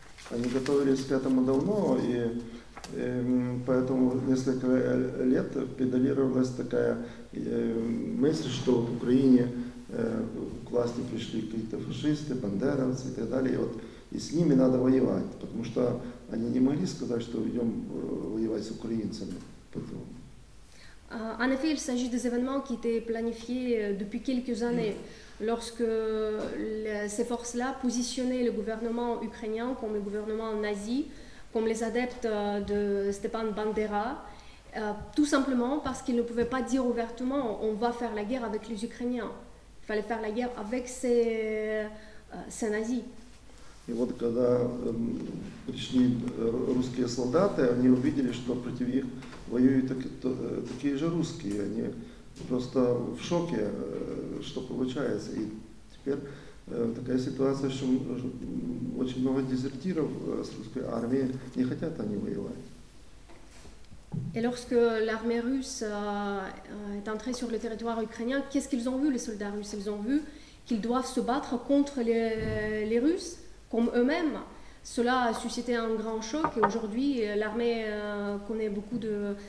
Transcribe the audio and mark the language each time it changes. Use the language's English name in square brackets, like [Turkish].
[Russian] Они готовились к этому давно, и поэтому несколько лет педалировалась такая мысль, что в Украине к власти пришли какие-то фашисты, бандеровцы и так далее, и с ними надо воевать, потому что они не могли сказать, что идем воевать с украинцами. [French] En effet, il s'agit des événements qui étaient planifiés depuis quelques années, lorsque ces forces-là positionnaient le gouvernement ukrainien comme le gouvernement nazi, comme les adeptes de Stepan Bandera, tout simplement parce qu'ils ne pouvaient pas dire ouvertement on va faire la guerre avec les Ukrainiens. Il fallait faire la guerre avec ces nazis. [Russian] И вот когда пришли русские солдаты, они увидели, что против них воюют такие же русские. Они просто в шоке, что получается. И теперь такая ситуация, что очень много дезертиров с русской армии, не хотят они воевать. [French] Et lorsque l'armée russe est entrée sur le territoire ukrainien, qu'est-ce qu'ils ont vu, les soldats russes? Ils ont vu qu'ils doivent se battre contre les Russes, comme eux-mêmes. Cela a suscité un grand choc et aujourd'hui, l'armée connaît beaucoup de...